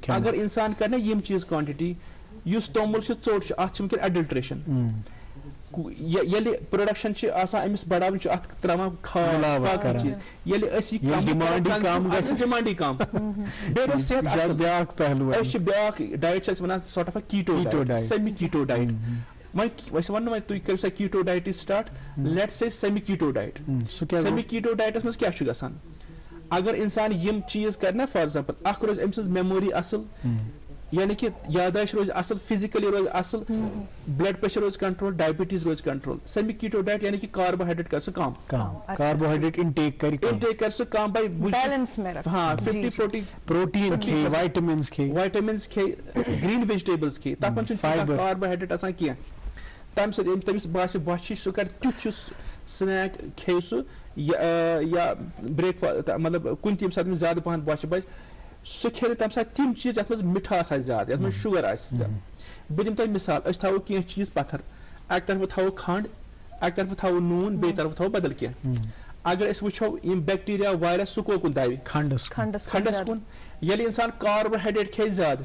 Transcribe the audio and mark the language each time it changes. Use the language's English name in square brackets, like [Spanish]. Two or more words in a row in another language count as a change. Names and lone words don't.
[Kashmiri] اگر انسان کرِ نا یِم چیٖز کوانٹٹی یُس توٚمُل چھُ ژوٚٹ چھُ اتھ چھِ وٕنکٮ۪ن ایڈلٹریشن ییٚلہِ پروڈکشن چھِ آسان أمِس بڑاوٕنۍ چھُ اتھ تراوان کھاد باقٕے چیٖز ییٚلہِ أسۍ یہِ ڈِمانڈٕے کم بیٚیہِ روزِ صحت بیاکھ پہلو أسۍ چھِ بیاکھ ڈایٹ چھِ أسۍ ونان [English] sort of a keto diet semi keto diet [Kashmiri] وۄنۍ أسۍ ونو وۄنۍ تُہۍ کٔرِو سا [English] keto diet start let's say semi keto diet semi keto diets [Kashmiri] منٛز کیاہ چھُ گژھان اگر انسان یِم چیٖز کرِ نا [English] for example [Kashmiri] اکھ روزِ أمۍ سٕنٛز میموری اصل یعنی کہ یاداشت روز اصل فزیکلی روز اصل [English] blood pressure [Kashmiri] روز کنٹرول ڈائبٹیز روز کنٹرول [English] semi keto diet [Urdu] یعنی کہ [Kashmiri] کاربوہائیڈریٹ کر سو کم [English] carbohydrate intake [Kashmiri] کر سو کم بائی [Urdu] بیلنس میں [Kashmiri] ہاں 50 پروٹین کھے وائٹامنز کھے [English] green vegetables [Kashmiri] کھے تتھ منٛز چھُنہٕ کاربوہائیڈریٹ آسان کینٛہہ تمہِ سۭتۍ تٔمِس باسہِ بۄچھِ سُہ کر تیُتھ ہیوٗ سنیک کھیٚیہِ سُہ یا [English] breakfast [Kashmiri] مطلب کُنہِ تہِ ییٚمہِ ساتہٕ تٔمِس زیادٕ پہن بۄچھِ بچہِ سُہ کھیٚیہِ تمہِ ساتہٕ تِم چیٖز یتھ منٛز مِٹھاس آسہِ زیادٕ یتھ منٛز شُگر آسہِ بہٕ دِمہٕ تۄہہِ مثال أسۍ تھاوو کینٛہہ چیٖز پتھر اکہِ طرفہٕ تھاوو کھنڈ اکہِ طرفہٕ تھاوو نوٗن بیٚیہِ طرفہٕ تھاوو بدل کینٛہہ اگر أسۍ وٕچھو یِم بیکٹیریا وایرس سُہ کوکُن دَوِ کھنڈس کُن ییٚلہِ انسان کاربوہائیڈریٹ کھیٚیہِ زیادٕ